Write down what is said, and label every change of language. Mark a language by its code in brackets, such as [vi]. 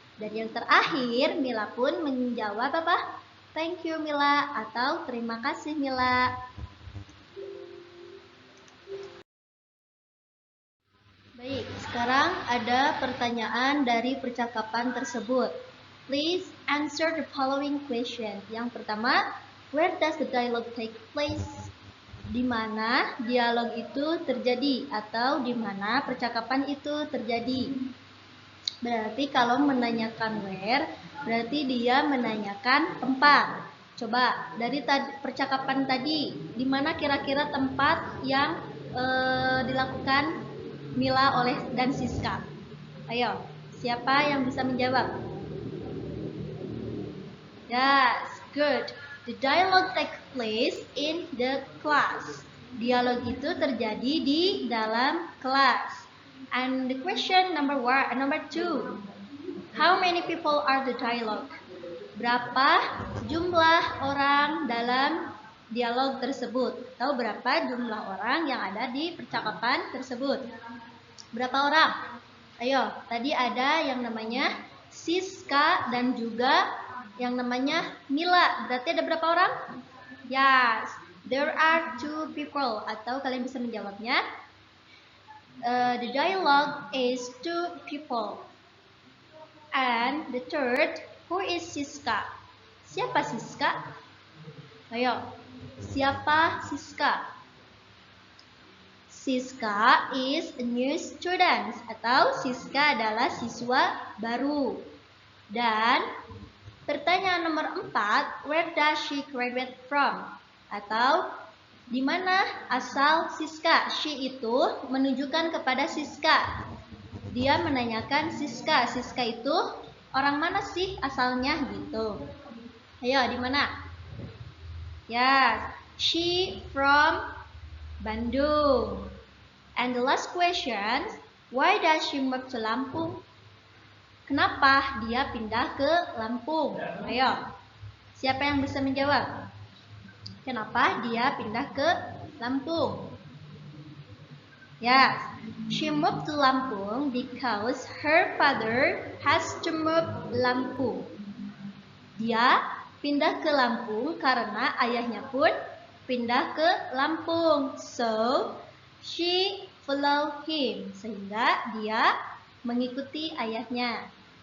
[id] Dan yang terakhir, Mila pun menjawab apa? [en] "Thank you Mila" [id] atau "Terima kasih Mila." Baik, sekarang ada pertanyaan dari percakapan tersebut. [en] Please answer the following question. [id] Yang pertama, [en] where does the dialogue take place? [id] Di mana dialog itu terjadi atau di mana percakapan itu terjadi. Berarti kalau menanyakan where, berarti dia menanyakan tempat. Coba dari percakapan tadi, di mana kira-kira tempat yang dilakukan Mila dan Siska? Ayo, siapa yang bisa menjawab? [en] Yes, good. The dialogue takes place in the class. [id] Dialog itu terjadi di dalam kelas. [en] And the question number 2. How many people are the dialogue? [id] Berapa jumlah orang dalam dialog tersebut? Atau berapa jumlah orang yang ada di percakapan tersebut? Berapa orang? Ayo, tadi ada yang namanya Siska dan juga yang namanya Mila. Berarti ada berapa orang? [en] Yes, there are 2 people. [id] Atau kalian bisa menjawabnya, [en] the dialogue is 2 people. And the third, who is Siska? [id] Siapa Siska? Ayo, siapa Siska? [en] Siska is a new student [id] atau Siska adalah siswa baru. Dan pertanyaan nomor 4, [en] where does she graduate from? [id] Atau di mana asal Siska? She itu menunjukkan kepada Siska. Dia menanyakan Siska. Siska itu orang mana sih asalnya gitu. Ayo, di mana? [en] Yes, she from Bandung. And the last question, why does she move to Lampung? [id] Kenapa dia pindah ke Lampung? Ayo, siapa yang bisa menjawab? Kenapa dia pindah ke Lampung? [en] Yes, she moved to Lampung because her father has to move Lampung. [id] Dia pindah ke Lampung karena ayahnya pun pindah ke Lampung. [en] So, she follow him. [id] Sehingga dia mengikuti ayahnya.